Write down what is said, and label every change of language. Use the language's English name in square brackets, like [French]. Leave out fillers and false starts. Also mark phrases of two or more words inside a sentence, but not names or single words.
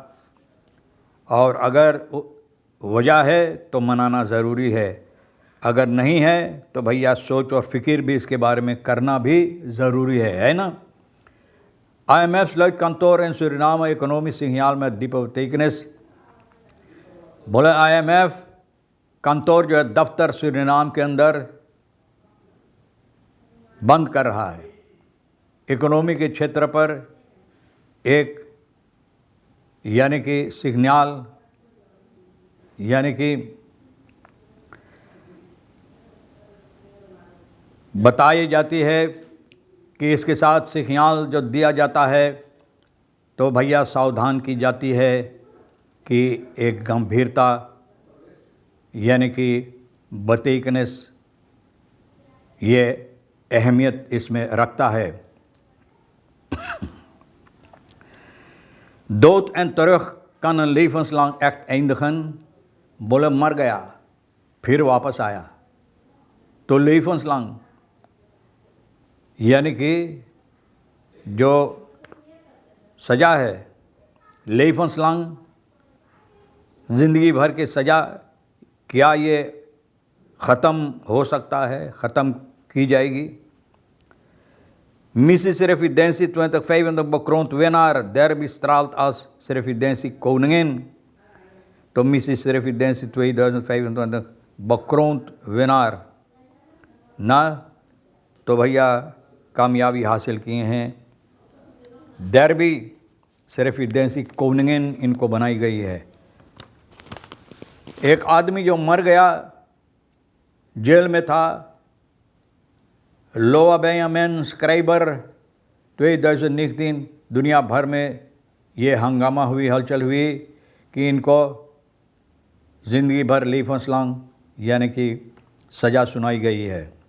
[Hindi] और अगर वजह है तो मनाना ज़रूरी है, अगर नहीं है तो भैया सोच और फ़िक्र भी इसके बारे में करना भी ज़रूरी है ना। [Dutch] IMF sluit kantoor in Suriname, economisch signaal met diepe betekenis। [Hindi] बोले IMF कंतोर जो है दफ्तर सूरीनाम के अंदर बंद कर रहा है। इकोनॉमी के क्षेत्र पर एक यानी कि सिग्नल, यानी कि बताई जाती है कि इसके साथ सिग्नल जो दिया जाता है तो भैया सावधान की जाती है कि एक गंभीरता यानी कि betekenis ये अहमियत इसमें रखता है। [Dutch] Dood en terug kan een levenslang echt eindigen। [Hindi] बोले मर गया फिर वापस आया तो levenslang यानी कि जो सज़ा है, levenslang ज़िंदगी भर की सज़ा, क्या ये ख़त्म हो सकता है, ख़त्म की जाएगी। [Dutch] Mrs. Residentie 2025 bekroond winnaar Derby straalt als Residentie koningin। [Hindi] तो Mrs. Residentie 2025 [Dutch] bekroond winnaar [Hindi] ना, तो भैया कामयाबी हासिल किए हैं। डर्बी [Dutch] Residentie koningin [Hindi] इनको बनाई गई है। एक आदमी जो मर गया, जेल में था, लोआ बेंयामिन स्क्राइबर 2019, दुनिया भर में ये हंगामा हुई, हलचल हुई कि इनको ज़िंदगी भर levenslang यानी कि सज़ा सुनाई गई है।